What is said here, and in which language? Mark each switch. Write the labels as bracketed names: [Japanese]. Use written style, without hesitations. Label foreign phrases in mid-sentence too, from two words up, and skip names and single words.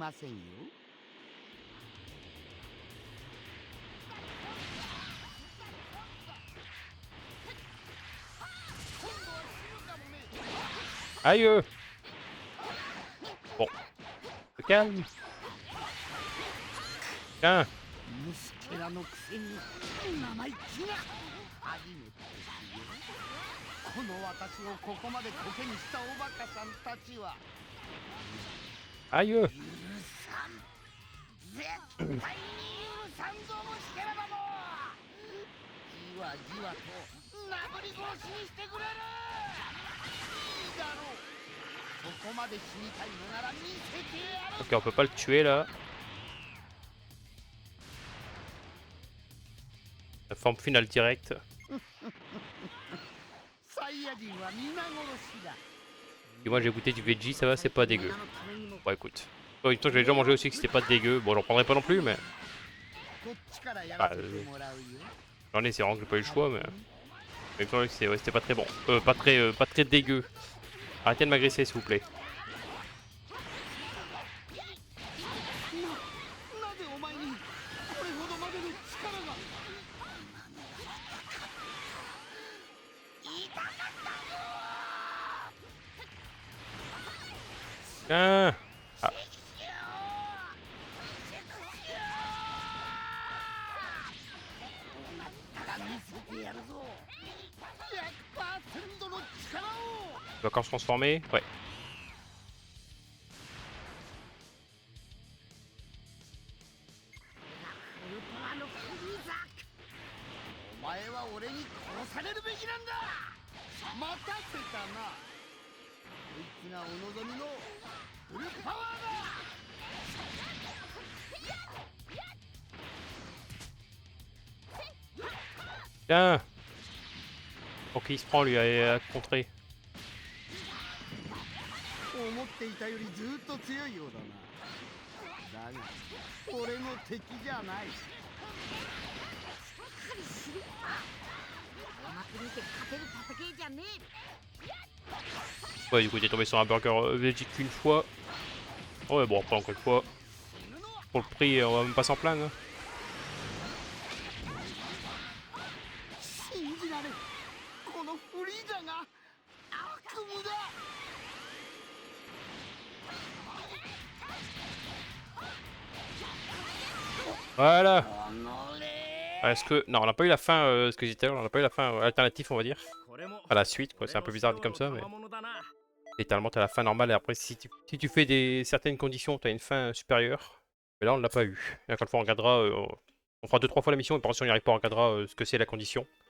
[French] Aïe! Bon, se calme. Tiens. [Japanese] この私をここまでコケにしたおバカさんたちは [French] Aïe! [Japanese] 許さん絶対に許さんぞ虫けらどもじわじわと殴り殺しにしてくれるいいだろうそこまで死にたいのなら見せてやる [French] Ok, on peut pas le tuer là. La forme finale directe. [Japanese] サイヤ人は皆殺しだ [French] Et moi j'ai goûté du veggie, ça va, c'est pas dégueu. Bon écoute. En même temps, j'avais déjà mangé aussi que c'était pas dégueu. Bon, j'en prendrai pas non plus, mais. [Japanese] こっちからや [French] Bah, [Japanese] らせてもらうよ [French] j'en ai, c'est vraiment que j'ai pas eu le choix, mais. Mais il me semblait que ouais, c'était pas très bon. Pas très dégueu. Arrêtez de m'agresser, s'il vous plaît. [Japanese] なぜお前にこれほどまでの力が痛かったぞ [French] Tiens! Ah, [Japanese] だから見せてやるぞ100%の力を [French] il va encore se transformer? Ouais. [Japanese] ウルトラのフリーザお前は俺に殺されるべきなんだ待たせたなこいつがお望みのフルパワーだ [French] Ok, Tiens. Ok, il se prend lui à contrer. [Japanese] 思っていたよりずっと強いようだな。だが俺の敵じゃない。おまけ見て勝てる戦いじゃねえ。 [French] Ouais, du coup, il est tombé sur un burger Veggie qu'une fois. Ouais, bon, après, encore une fois, pour le prix, on va même pas s'en plaindre. [Japanese] 信じられん。このフリーザが悪夢だ。 [French] Voilà. [Japanese] おのれ。 [French] Est-ce que... Non, on n'a pas eu la fin, ce que j'étais là, on n'a pas eu la fin alternative, on va dire. À la suite, quoi. C'est un peu bizarre dit comme ça, mais... Littéralement, t'as la fin normale, et après, si tu fais certaines conditions, t'as une fin supérieure. Mais là, on l'a pas eu. Et encore une fois, on regardera... on fera 2-3 fois la mission, et par contre, si on n'y arrive pas, on regardera ce que c'est la condition.